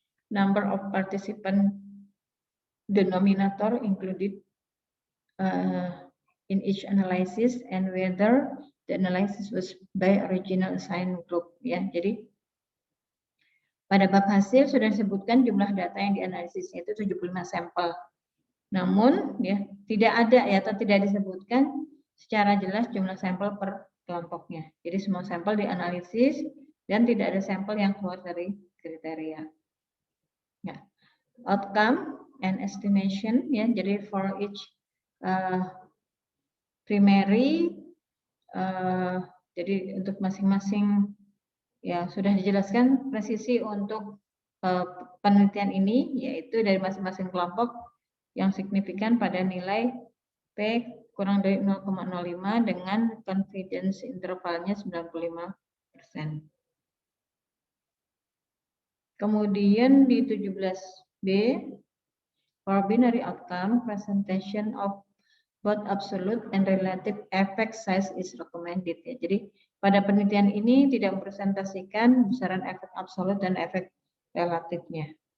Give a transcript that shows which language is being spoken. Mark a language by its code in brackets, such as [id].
[en] number of participant denominator included in each analysis, and whether the analysis was by original assigned group. [id] Ya, jadi pada bab hasil sudah disebutkan jumlah data yang dianalisisnya itu 75 sampel. Namun ya tidak ada ya atau tidak disebutkan secara jelas jumlah sampel per kelompoknya. Jadi semua sampel dianalisis dan tidak ada sampel yang keluar dari kriteria. Ya. [en] Outcome and estimation [id] ya. Jadi [en] for each primary [id] jadi untuk masing-masing ya sudah dijelaskan presisi untuk penelitian ini, yaitu dari masing-masing kelompok yang signifikan pada nilai P kurang dari 0,05 dengan confidence intervalnya 95%. Kemudian di [en] 17B, for binary outcome, presentation of both absolute and relative effect size is recommended. [id] Ya. Jadi pada penelitian ini tidak mempresentasikan besaran efek absolut dan efek relatifnya.